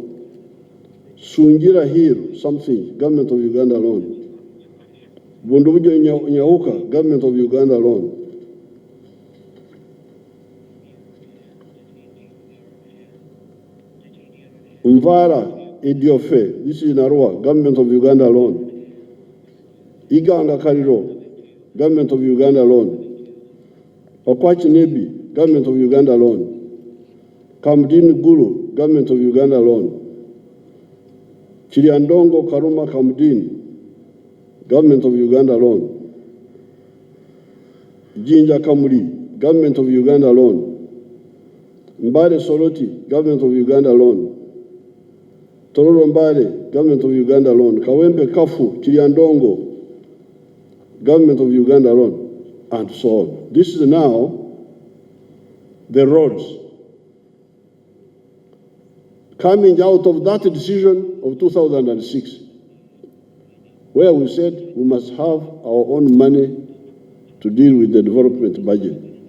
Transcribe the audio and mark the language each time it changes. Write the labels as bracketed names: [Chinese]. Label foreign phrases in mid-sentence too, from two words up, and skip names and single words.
[English] Sungira Hill, something, Government of Uganda loan. Bundubujo Nyauka, Government of Uganda loan. Mvara Idiofe, this is Narua, Government of Uganda loan. Iganga Kariro, Government of Uganda loan. Okwachi Nebi, Government of Uganda loan. Kamdin Gulu, Government of Uganda loan. Chiriandongo Karuma Kamdin, Government of Uganda loan. Jinja Kamuri, Government of Uganda loan. Mbare Soroti, Government of Uganda loan. Tororo Mbare, Government of Uganda loan. Kawempe Kafu, Chiriandongo, Government of Uganda loan, and so on. This is now the roads. Coming out of that decision of 2006, where we said we must have our own money to deal with the development budget.